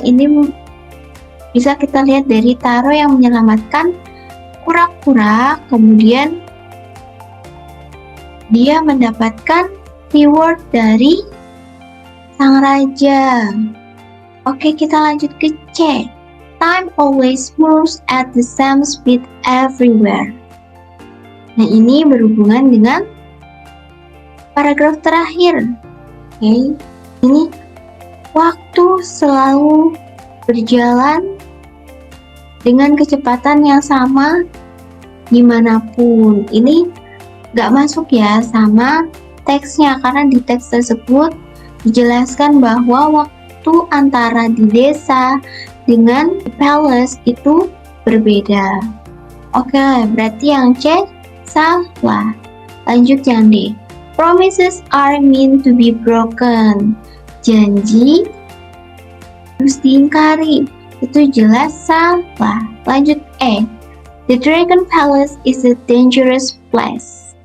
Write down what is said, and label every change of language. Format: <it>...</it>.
<id>Ini bisa kita lihat dari Taro yang menyelamatkan kura-kura, kemudian dia mendapatkan reward dari sang raja. Oke, kita lanjut ke C.</id> <en>Time always moves at the same speed everywhere.</en> <id>Nah, ini berhubungan dengan paragraf terakhir. Oke, ini waktu selalu berjalan dengan kecepatan yang sama dimanapun. Ini nggak masuk ya sama teksnya, karena di teks tersebut dijelaskan bahwa waktu antara di desa dengan di palace itu berbeda. Oke, berarti yang C salah. Lanjut yang D.</id> <en>Promises are meant to be broken.</en> <id>Janji harus diingkari. Itu jelas salah. Lanjut E.</id> <en>The Dragon Palace is a dangerous place.</en>